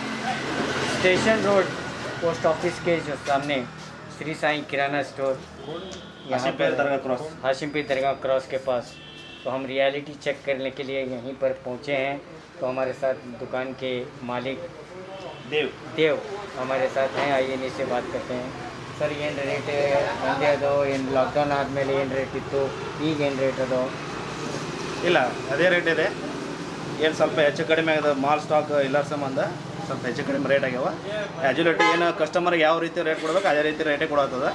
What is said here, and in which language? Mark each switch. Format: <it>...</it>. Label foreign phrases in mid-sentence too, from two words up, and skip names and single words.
<hi>स्टेशन रोड पोस्ट ऑफिस के जो सामने श्री साईं किराना स्टोर, यहाँ पर हाशिमपीर दरगाह क्रॉस के पास, तो हम</hi> <en>reality check</en> <hi>करने के लिए यहीं पर पहुँचे हैं। तो हमारे साथ दुकान के मालिक देव हमारे साथ हैं, आइए इनसे बात करते हैं।</hi> <kn>ಸರ್ ಏನು ರೇಟ್ ಒಂದೇ ಅದು ಏನು ಲಾಕ್ಡೌನ್ ಆದಮೇಲೆ ಏನು ರೇಟ್ ಇತ್ತು, ಈಗ ಏನು ರೇಟ್ ಅದು? ಇಲ್ಲ ಅದೇ ರೇಟ್ ಇದೆ. ಏನು ಸ್ವಲ್ಪ ಹೆಚ್ಚು ಕಡಿಮೆ ಆಗಿದೆ, ಮಾಲ್ ಸ್ಟಾಕ್ ಇಲ್ಲ ಸಂಬಂಧ ಸ್ವಲ್ಪ ಹೆಚ್ಚು ಕಡಿಮೆ ರೇಟ್ ಆಗ್ಯಾವ. ಆ್ಯಜುಲೇಟಿ ಏನು ಕಸ್ಟಮರ್ಗೆ ಯಾವ ರೀತಿ ರೇಟ್ ಕೊಡ್ಬೇಕು ಅದೇ ರೀತಿ ರೇಟೇ ಕೊಡತ್ತದ.</kn>